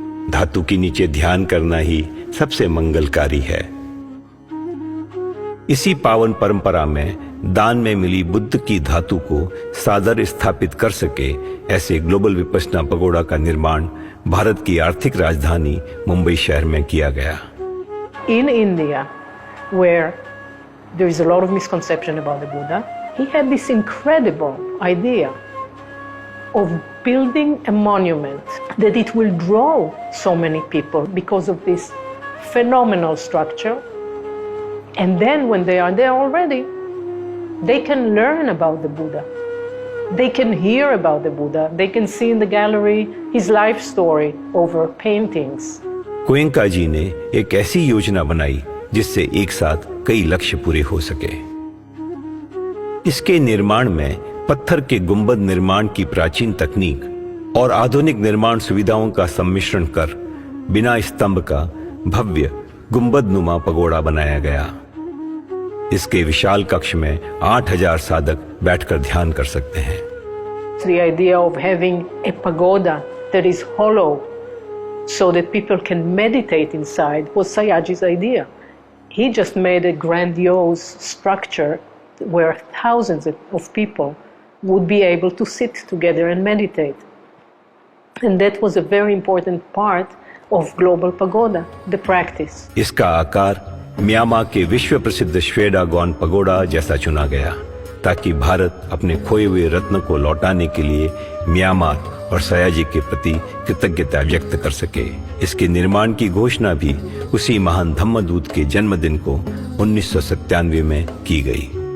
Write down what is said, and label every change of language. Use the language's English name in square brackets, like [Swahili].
[Hindi] धातु के नीचे ध्यान करना ही सबसे मंगलकारी है। इसी पावन परंपरा में दान में मिली बुद्ध की धातु को सादर स्थापित कर सके, ऐसे ग्लोबल विपस्सना पगोड़ा का निर्माण भारत की आर्थिक राजधानी मुंबई शहर में किया गया। [English] In India, where there is a lot of misconception about the Buddha, he had this incredible idea of building a monument that it will draw so many people because of this phenomenal structure. And then when they are there already, they can learn about the Buddha. They can hear about the Buddha. They can see in the gallery his life story over paintings. [Hindi] Goenka जी ने एक ऐसी योजना बनाई जिससे एक साथ कई लक्ष्य पूरे हो सके। इसके निर्माण में पत्थर के गुंबद निर्माण की प्राचीन तकनीक और आधुनिक निर्माण सुविधाओं का सम्मिश्रण कर बिना स्तंभ का भव्य गुंबदनुमा पगोड़ा बनाया गया। इसके विशाल कक्ष में 8000 साधक बैठकर ध्यान कर सकते हैं। [English] The idea of having a pagoda that is hollow so that people can meditate inside was Sayaji's idea. He just made a grandiose structure where thousands of people would be able to sit together and meditate. And that was a very important part of Global Pagoda, the practice. [Hindi] इसका आकार Myanmar के विश्व प्रसिद्ध Shwedagon pagoda जैसा चुना गया ताकि भारत अपने खोए हुए रत्न को लौटाने के लिए म्यांमार और सयाजी के प्रति कृतज्ञता व्यक्त कर सके। इसके निर्माण की घोषणा भी उसी महान धम्मदूत के जन्मदिन को 1997 में की गई।